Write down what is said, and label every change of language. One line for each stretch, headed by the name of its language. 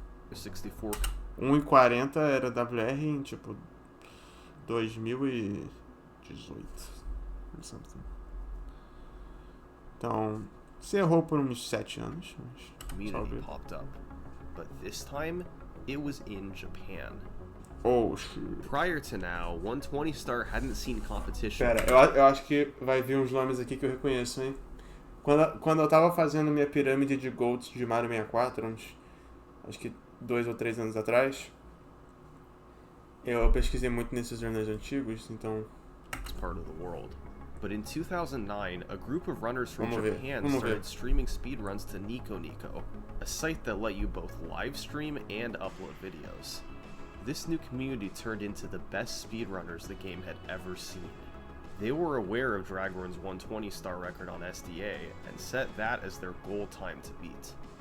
Portuguese: 64 1,40 era WR em tipo 2018.
English: Or something.
Portuguese: Então, você errou por uns 7 anos.
English: community popped up. But this time, it was in Japan. Oh, shit. Prior to now, 120-star hadn't seen competition.
Portuguese: Pera, eu acho que vai vir uns nomes aqui que eu reconheço, hein? Quando eu tava fazendo minha pirâmide de golds de Mario 64, acho que 2 ou 3 anos atrás, eu pesquisei muito nesses jornais antigos, então...
English: It's part of the world. But in 2009, a group of runners from
Portuguese: Vamos ver,
English: Japan
Portuguese: vamos
English: started
Portuguese: ver.
English: streaming speedruns to Nico, a site that let you both live stream and upload videos. This new community turned into the best speedrunners the game had ever seen. They were aware of Dragorn's 120-star record on SDA and set that as their goal time to beat.